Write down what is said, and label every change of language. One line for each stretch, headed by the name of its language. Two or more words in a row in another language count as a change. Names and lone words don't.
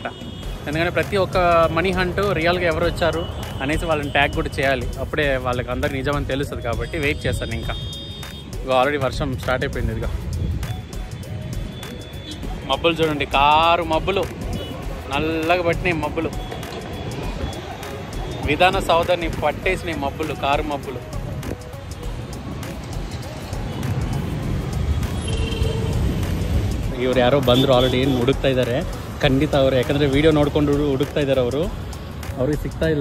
Telugu: ఎందుకంటే ప్రతి ఒక్క
English: money hunt
Telugu: రియల్గా ఎవరు వచ్చారు అనేసి వాళ్ళని ట్యాగ్ కూడా చేయాలి, అప్పుడే వాళ్ళకి అందరికి నిజమని తెలుస్తుంది. కాబట్టి వెయిట్ చేస్తాను. ఇంకా ఆల్రెడీ వర్షం స్టార్ట్ అయిపోయింది. ఇదిగా మబ్బులు చూడండి, కారు మబ్బులు, నల్లగా పట్టినాయి మబ్బులు, విధానసౌధని పట్టేసిని మబ్బులు కారు మబ్బులు.
Kannada: ಇವ್ರು ಯಾರೋ ಬಂದರು ಆಲ್ರೆಡಿ ಹುಡುಕ್ತಾ ಇದ್ದಾರೆ ಖಂಡಿತ ಅವರು, ಯಾಕಂದರೆ ವೀಡಿಯೋ ನೋಡಿಕೊಂಡು ಹುಡುಕ್ತಾ ಇದ್ದಾರೆ ಅವರು, ಅವ್ರಿಗೆ ಸಿಗ್ತಾ ಇಲ್ಲ.